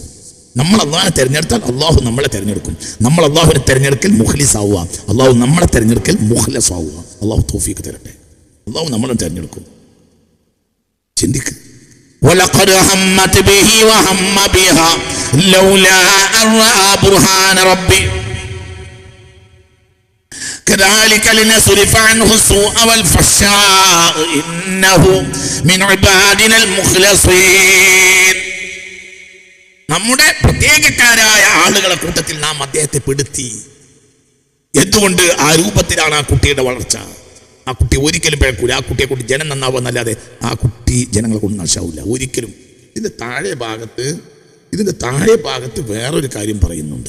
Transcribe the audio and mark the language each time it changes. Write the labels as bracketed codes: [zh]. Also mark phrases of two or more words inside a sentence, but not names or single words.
[ml] നമ്മൾ അള്ളാഹിനെ തെരഞ്ഞെടുത്താൽ അള്ളാഹു നമ്മളെ തെരഞ്ഞെടുക്കും. നമ്മൾ അള്ളാഹുവിനെ തെരഞ്ഞെടുക്കൽ മുഖ്ലിസാവുക, അള്ളാഹു നമ്മളെ തെരഞ്ഞെടുക്കൽ മുഖ്ലസാവുക. അള്ളാഹു തൗഫീഖ് തരട്ടെ. അള്ളാഹു നമ്മളെ തെരഞ്ഞെടുക്കും. ചിന്തിക്ക്. [ar] ولقد همت به وهم بها لولا رأى برهان ربي كذلك لنصرف عنه السوء والفحشاء إنه من عبادنا المخلصين. [ml] നമ്മുടെ പ്രത്യേകക്കാരായ ആളുകളെ കൂട്ടത്തിൽ നാം അദ്ദേഹത്തെ പെടുത്തി. എന്തുകൊണ്ട്? ആ രൂപത്തിലാണ് ആ കുട്ടിയുടെ വളർച്ച. ആ കുട്ടി ഒരിക്കലും പിഴക്കൂല. ആ കുട്ടിയെ കൊണ്ട് ജനം നന്നാവുന്നല്ലാതെ ആ കുട്ടി ജനങ്ങളെ കൊണ്ട് നാശാവില്ല ഒരിക്കലും. ഇതിന്റെ താഴെ ഭാഗത്ത് വേറൊരു കാര്യം പറയുന്നുണ്ട്.